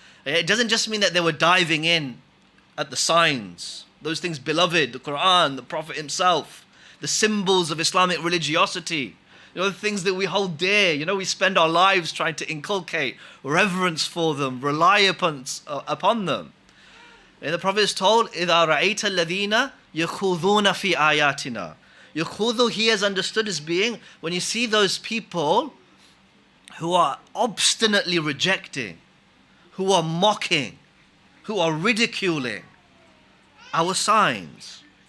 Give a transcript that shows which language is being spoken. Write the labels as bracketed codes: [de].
[en] It doesn't just mean that they were diving in at the signs, those things beloved, the Quran, the Prophet himself, the symbols of Islamic religiosity, you know, the things that we hold dear. You know, we spend our lives trying to inculcate reverence for them, rely upon them. And the Prophet is told, [ar] إِذَا رَأَيْتَ الَّذِينَ يَخُوضُونَ فِي آيَاتِنَا. [en] Yakhudu here is understood as being when you see those people who are obstinately rejecting, who are mocking, who are ridiculing our signs.